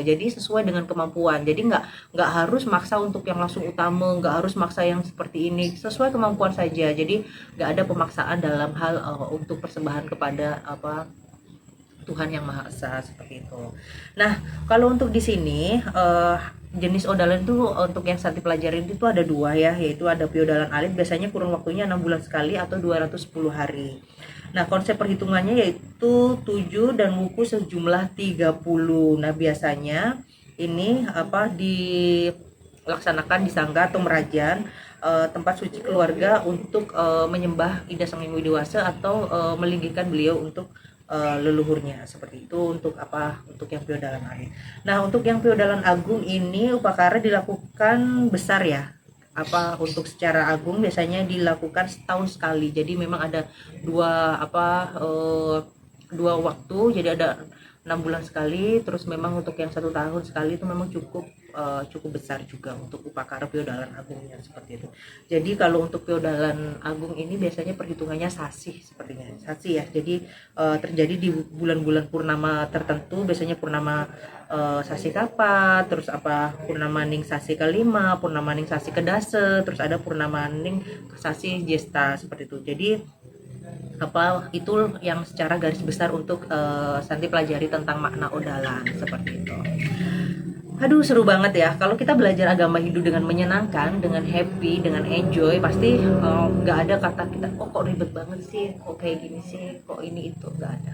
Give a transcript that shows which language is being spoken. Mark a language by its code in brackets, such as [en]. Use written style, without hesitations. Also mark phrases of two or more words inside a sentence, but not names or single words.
[id] Jadi sesuai dengan kemampuan. Jadi nggak harus maksa untuk yang langsung utama, nggak harus maksa yang seperti ini, sesuai kemampuan saja. Jadi nggak ada pemaksaan dalam hal untuk persembahan kepada apa Tuhan yang Maha Esa seperti itu. Nah, kalau untuk di sini jenis odalan itu untuk yang Santi pelajarin itu ada dua ya, yaitu ada piodalan alit, biasanya kurun waktunya 6 bulan sekali atau 210 hari. Nah, konsep perhitungannya yaitu 7 dan wuku sejumlah 30. Nah, biasanya ini apa dilaksanakan di sangga atau merajan, tempat suci keluarga untuk menyembah Ida Sang Hyang Widi-Wasa atau melinggikan beliau untuk leluhurnya seperti itu. Untuk apa untuk yang piodalan alit. Nah untuk yang piodalan agung ini upakara dilakukan besar ya, apa untuk secara agung biasanya dilakukan setahun sekali. Jadi memang ada dua waktu, jadi ada 6 bulan sekali, terus memang untuk yang 1 tahun sekali itu memang cukup besar juga untuk upakara piodalan agungnya seperti itu. Jadi kalau untuk piodalan agung ini biasanya perhitungannya sasih sepertinya, sasih ya. Jadi terjadi di bulan-bulan purnama tertentu, biasanya purnama sasi kapat, terus apa purnama ning sasi kelima, purnama ning sasi kedase, terus ada purnama ning sasi jesta seperti itu. Jadi apa itu yang secara garis besar untuk Santi pelajari tentang makna odalan seperti itu. Aduh seru banget ya kalau kita belajar agama Hindu dengan menyenangkan, dengan happy, dengan enjoy, pasti nggak ada kata kita kok ribet banget sih, kok kayak gini sih, kok ini itu, nggak ada.